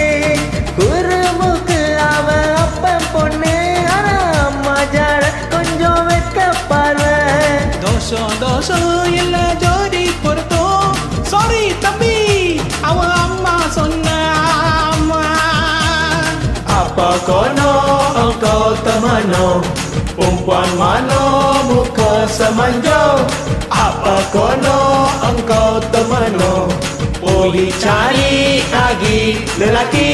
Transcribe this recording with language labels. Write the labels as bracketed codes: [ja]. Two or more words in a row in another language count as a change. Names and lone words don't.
[ta] குருமுக்கு அவ அப்பன் பொண்ணு, ஆனா அம்மா ஜாட கொஞ்சம் வெக்க பார்வை. தோஷம் தோஷம் இல்ல ஜோடி பொருத்தம். சாரி தம்பி, அவ அம்மா சொன்ன அம்மா. [ms] Apa kono engkau temano, perempuan mana muka semanjo. Apa kono engkau temano, போய் cari lagi lelaki.